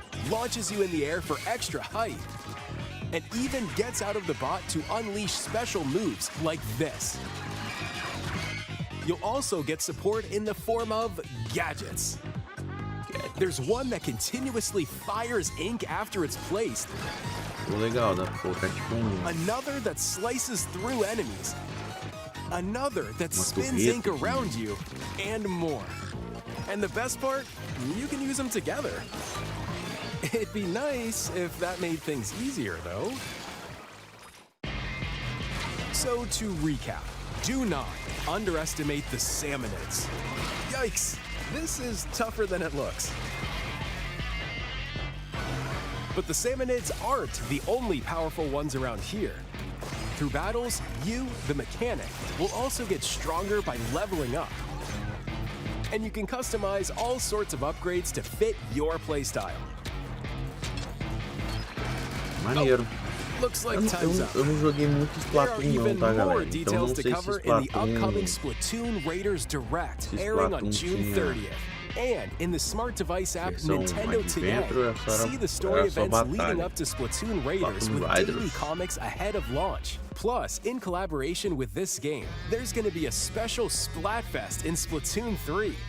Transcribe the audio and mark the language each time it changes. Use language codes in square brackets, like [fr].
[en] Launches you in the air for extra height. And even gets out of the bot to unleash special moves like this. You'll also get support in the form of gadgets. There's one that continuously fires ink after it's placed. [pt] Legal, dá pra colocar tipo [en] Another that slices through enemies. Another that spins ink around you, and more. And the best part, you can use them together. It'd be nice if that made things easier, though. So to recap, do not underestimate the salmonids. Yikes, this is tougher than it looks. But the salmonids aren't the only powerful ones around here. Through battles, you, the mechanic, will also get stronger by leveling up. And you can customize all sorts of upgrades to fit your playstyle. [pt] maneiro. [en] Looks like time's up. [pt] Eu não joguei muito Splatoon não, tá, galera? Então não sei se [en] Splatoon Raiders Direct, airing on June 30th. And in the smart device app Nintendo Today, see the story events leading up to Splatoon Raiders with daily comics ahead of launch. Plus, in collaboration with this game, there's going to be a special Splatfest in Splatoon 3.